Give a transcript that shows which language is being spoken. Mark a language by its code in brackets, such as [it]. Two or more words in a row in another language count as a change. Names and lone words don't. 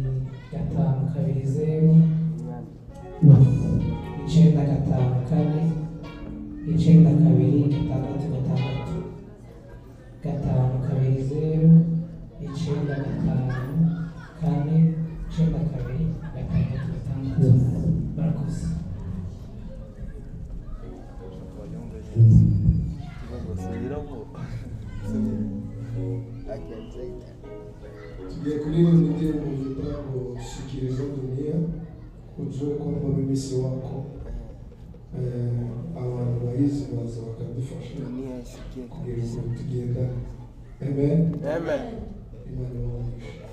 [rw] 520 954 92 666 520 954 92 666 barakoze. Tugiye kuririmba indirimbo yitwa ngo [sw] shikiriza dunia, ujue kwamba mimi si wako. [rw] Abantu bayizi baza bakadufasha kugira ngo tugendane. Amen. Amen. Imana ibahe.